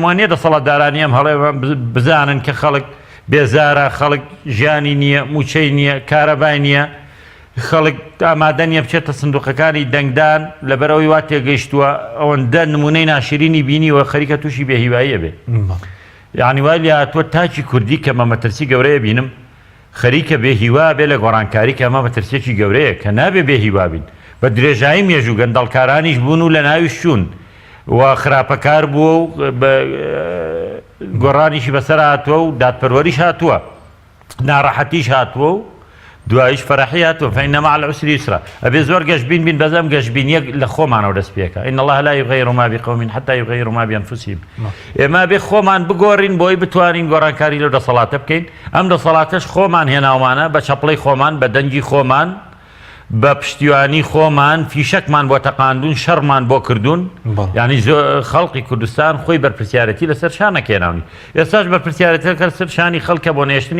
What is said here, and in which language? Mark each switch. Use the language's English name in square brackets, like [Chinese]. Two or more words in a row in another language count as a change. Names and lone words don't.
[Central Kurdish] وانیە دەسەڵاتدارانی ئەم هەڵێ بزانن کە خەڵک بێزارە خەڵک ژیانی نییە موچەی نییە کارەبای نییە خەڵک ئامادە نیە بچێتە سندوقەکانی دەنگدان لەبەرەوەی وا تێگەیشتووە ئەوەندە نمونەی ناشرینی بینیوە خەریکە تووشی بێهیواییە بێ یعنی وای لێ هاتووە تاچی کوردی کە مەمەترسی گەورەیە بینم خەریکە بێهیوا بێ لە گۆڕانکاری کە ئەمە مەترسێکی گەورەیە کە نابێ بێهیوا بین بە درێژایی مێژوو گەندەڵکارانیش بوون و لە ناویش چوون و خراپەکار بووە و گۆڕانیشی بەسەر هاتووە و دادپەروەریش هاتووە ناڕەحەتیش هاتووە و دوایش فەرەحی هاتووە [Arabic] فإن مع العسر يسرا [Central Kurdish] ئەبێ زۆر گەشتبین بین بەزەم گەشتبینیەک لە خۆمانەوە دەست پێکە [Arabic] إن الله لا يغير ما بقوم حتى يغيروا ما بأنفسهم [Central Kurdish] ئێمە بێ خۆمان بگۆڕین بۆی بتوانین گۆڕانکاری لەو دەسەڵاتە بکەین ئەم دەسەڵاتەش خۆمان هێناومانە بە چەپڵەی خۆمان بە دەنگی خۆمان بە پشتیوانی خۆمان فیشەکمان بۆ تەقاندون شەڕمان بۆ کردوون یعنی خەڵقی کوردستان خۆی بەرپرسیارەتی لەسەر شانەکێناونی ئێستاش بەرپرسیارەتەکە سەر شانی خەڵکە بۆ نێشتنی